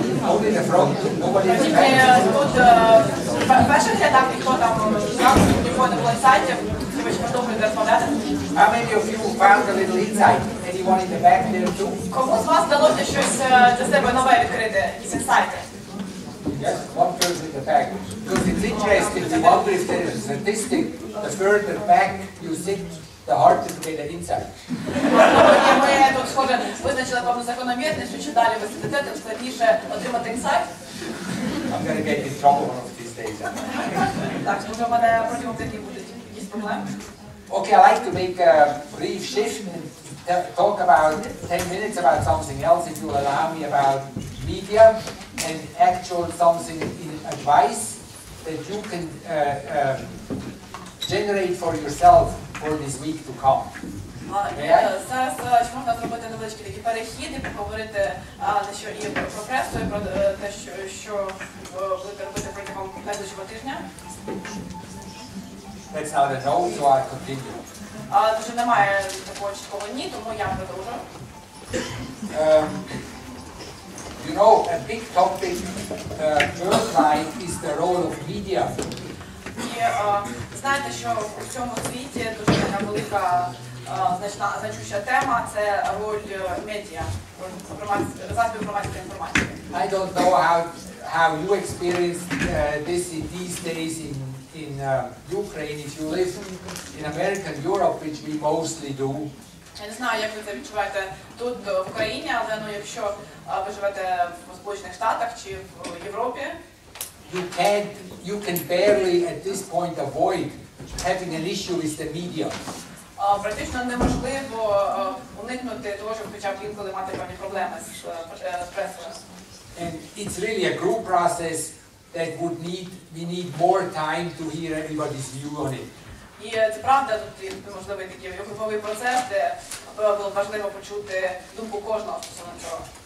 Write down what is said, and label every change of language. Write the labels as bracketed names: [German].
[English] Only the front. Nobody else. How many of you found a little insight? Anyone in the back there too? [Ukrainian] Кому з вас вдалося щось для себе нове відкрити, якісь інсайти? [English] Yes, one person in the back. Because it's interesting to wonder if there is a statistic, the further back you sit, the harder to get an insight. [Ukrainian] Ми тут, схоже, визначили певну закономірність, що чи далі ви сидите, тим складніше отримати інсайт. [English] I'm going to get in trouble one of these days. [Ukrainian] Так, може, в мене протягом тижня будуть якісь проблеми. [English] Okay, I like to make a brief shift and talk about 10 minutes about something else, if you will allow me, about media and actual something in advice that you can generate for yourself for this week to come. [Ukrainian] Зараз чи можна зробити невеличкий такий перехід і поговорити дещо і про пресу, і про те, що будете робити протягом найближчого тижня. [English] That's not a no, so I'll continue. [Ukrainian] Дуже немає такого чіткого ні, тому я продовжу. [English] You know, a big topic worldwide is the role of media. [Ukrainian] І знаєте, що у цьому світі дуже така велика, значуща тема – це роль медіа, засобів громадської інформації. [English] I don't know how you experience this in these days in Ukraine, if you live in America and Europe, which we mostly do. [Ukrainian] Я не знаю, як ви це відчуваєте тут, в Україні, але якщо ви живете в Сполучених Штатах чи в Європі, [English] you can barely at this point avoid having an issue with the media. [Ukrainian] Практично неможливо уникнути того, щоб хоча б інколи мати певні проблеми з пресою. [English] And it's really a group process that we need more time to hear everybody's view on it. [Ukrainian] І це правда, тут можливий такий груповий процес, де було важливо почути думку кожного стосовно цього.